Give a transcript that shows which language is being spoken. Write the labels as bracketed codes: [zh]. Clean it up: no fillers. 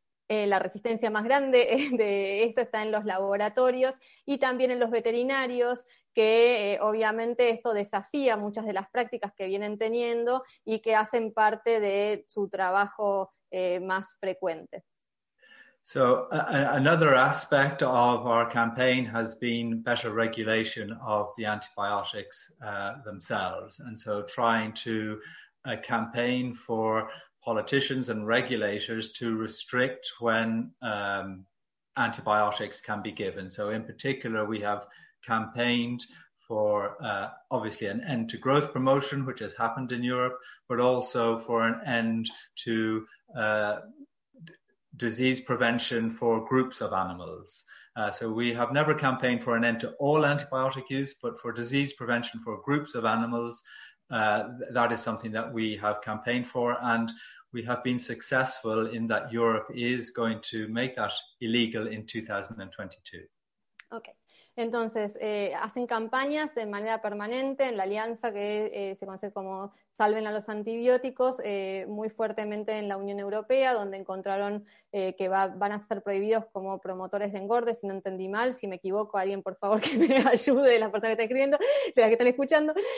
[es] La resistencia más grande de esto está en los laboratorios y también en los veterinarios, que obviamente esto desafía muchas de las prácticas que vienen teniendo y que hacen parte de su trabajo más frecuente. [en] So another aspect of our campaign has been better regulation of the antibiotics themselves. And so trying to campaign for politicians and regulators to restrict when antibiotics can be given. So in particular, we have campaigned for obviously an end to growth promotion, which has happened in Europe, but also for an end to disease prevention for groups of animals. So we have never campaigned for an end to all antibiotic use, but for disease prevention for groups of animals, that is something that we have campaigned for. And we have been successful in that Europe is going to make that illegal in 2022. Okay. [es] Entonces, hacen campañas de manera permanente en la alianza que se conoce como Salven a los Antibióticos, muy fuertemente en la Unión Europea, donde encontraron que van a ser prohibidos como promotores de engorde, si no entendí mal, si me equivoco, alguien por favor que me ayude, las personas que están escribiendo, las que están escuchando.